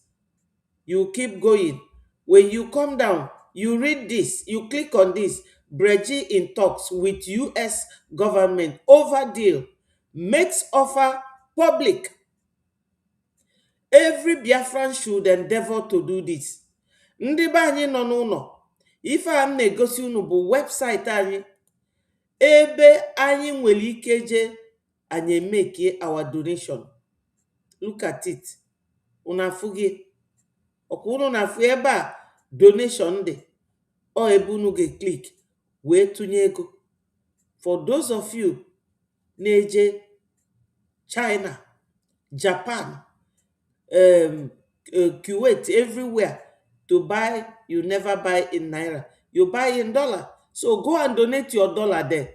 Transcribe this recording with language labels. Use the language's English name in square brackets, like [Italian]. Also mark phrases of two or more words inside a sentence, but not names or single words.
[English] You keep going. When you come down, you read this, you click on this. Breji in talks with US government over deal, makes offer public. Every Biafran should endeavor to do this. [Igbo] Ndị be anyị nọ n'ụlọ, ife a m na-egosi unu bụ webụsaịtị anyị, ebe anyị nwere ike je anyị [English] make our donation. Look at it. [Igbo] Unu afụ gị. Ọkwa unu na-afụ ebe a donation dị. or ebunu click wee tunye ego. [English] For those of you neje China, Japan, Kuwait, everywhere to buy, you never buy in naira, you buy in dollar. So go and donate your dollar there.